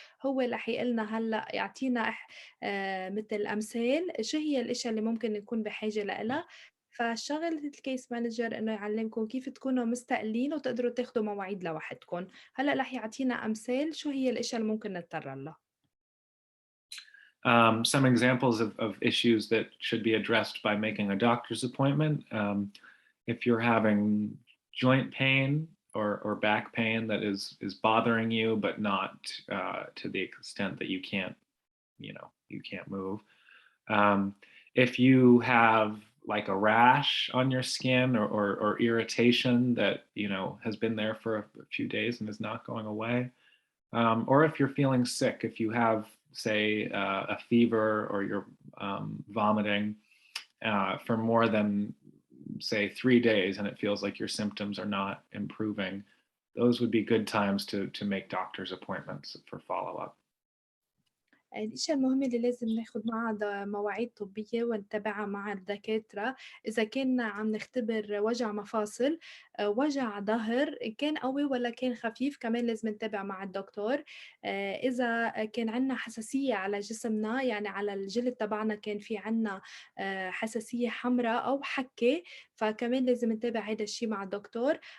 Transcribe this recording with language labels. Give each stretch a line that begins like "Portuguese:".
Arabic: هو رح يقلنا هلا يعطينا مثل أمثال شو هي الأشياء اللي ممكن نكون بحاجة لإلها. فشغلة الكيس مانجر إنه يعلمكم كيف تكونوا مستقلين وتقدروا تاخدوا مواعيد لوحدكم. هلا رح يعطينا أمثال شو هي الأشياء اللي ممكن نضطر لها.
English: Some examples of issues that should be addressed by making a doctor's appointment. If you're having joint pain or back pain that is bothering you, but not to the extent that you can't move. If you have like a rash on your skin or irritation that, you know, has been there for a few days and is not going away. Or if you're feeling sick, if you have, say, a fever or you're vomiting for more than, say, 3 days and it feels like your symptoms are not improving, those would be good times to make doctor's appointments for follow-up.
Arabic: الأشياء المهمة اللي لازم ناخد معها مواعيد طبية ونتابعها مع الدكاترة. إذا كنا عم نختبر وجع مفاصل، وجع ظهر كان قوي ولا كان خفيف، كمان لازم نتابع مع الدكتور. إذا كان عنا حساسية على جسمنا، يعني على الجلد تبعنا كان في عنا حساسية حمراء أو حكة، فكمان لازم نتابع هذا الشيء مع الدكتور.